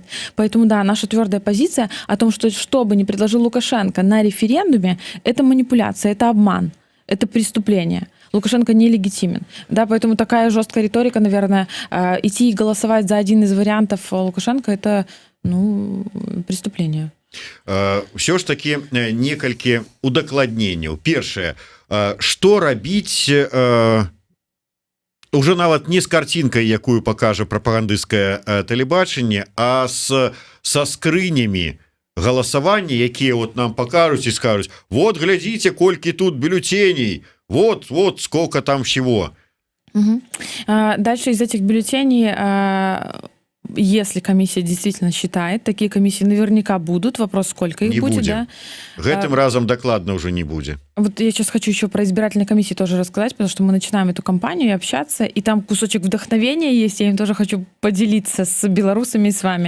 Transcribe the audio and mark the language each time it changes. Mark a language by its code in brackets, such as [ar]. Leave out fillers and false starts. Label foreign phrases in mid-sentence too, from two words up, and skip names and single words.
[ru] Поэтому, да, наша твердая позиция о том, что бы ни предложил Лукашенко на референдуме, это манипуляция, это обман, это преступление. Лукашенко нелегитимен. Да, поэтому такая жесткая риторика, наверное, идти и голосовать за один из вариантов Лукашенко, это преступление. [be] Все ж таки некалькі удакладненняў. Першае, што рабіць уже нават не з карцінкай, якую пакажа прапагандысцкае тэлебачанне, а со скрынямі галасавання, якія вот нам покажуць і скажуць: вот глядзіце, колькі тут бюллетеней, [ru] вот сколько там всего. Угу. Дальше из этих бюллетеней, если комиссия действительно считает, такие комиссии наверняка будут. Вопрос, сколько их будет, да? [be] Гэтым разом докладно [ru] уже не будет. Вот я сейчас хочу еще про избирательные комиссии тоже рассказать, потому что мы начинаем эту кампанию и общаться, и там кусочек вдохновения есть, я им тоже хочу поделиться с белорусами и с вами.